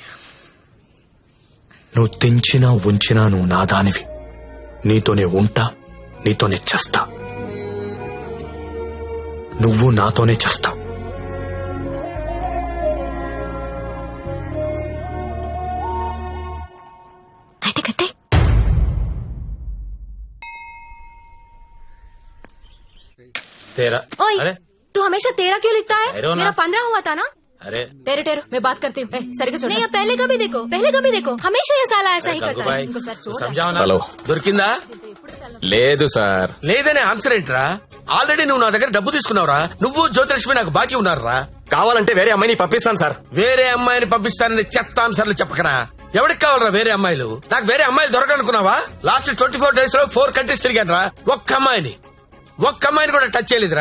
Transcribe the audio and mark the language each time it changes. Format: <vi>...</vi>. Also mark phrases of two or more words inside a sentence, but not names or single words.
<te>నువ్వు తెంచినా ఉంచినా నువ్వు నా దానివి. నీతోనే ఉంటా, నీతోనే చేస్తా. నువ్వు నాతోనే చేస్తావు. అయితే కట్టే.</te> <hi>तेरा ओए, अरे तू हमेशा तेरा क्यों लिखता है? ठहरो ना। मेरा 15 हुआ था ना। अरे टेरू टेरू मैं बात करती हूँ.</hi> <te>सरिग्गा చూడు.</te> <hi>नहीं, पहले कभी देखो, पहले कभी देखो, हमेशा ये साला ऐसा ही करता है. भाई</hi> <te>ఇంకోసారి చూడు.</te> <hi>समझाओ ना. हेलो।</hi> <te>దొరికిందా? లేదు సార్. లేదనే ఆన్సర్ ఏంట్రా? ఆల్రెడీ నువ్వు నా దగ్గర డబ్బు తీసుకున్నావురా. నువ్వు జ్యోతిలక్ష్మి నాకు బాకీ ఉన్నారా? కావాలంటే వేరే అమ్మాయిని పంపిస్తాను సార్. వేరే అమ్మాయిని పంపిస్తానని చెత్త ఆన్సర్లు చెప్పకరా. ఎవరికి కావాలరా వేరే అమ్మాయిలు? నాకు వేరే అమ్మాయిలు దొరకనుకున్నావా?</te> <en>last 24 days</en> <te>లో 4 countries తిరిగాను రా. ఒక్క అమ్మాయిని కూడా టచ్ చేయలేదురా.</te>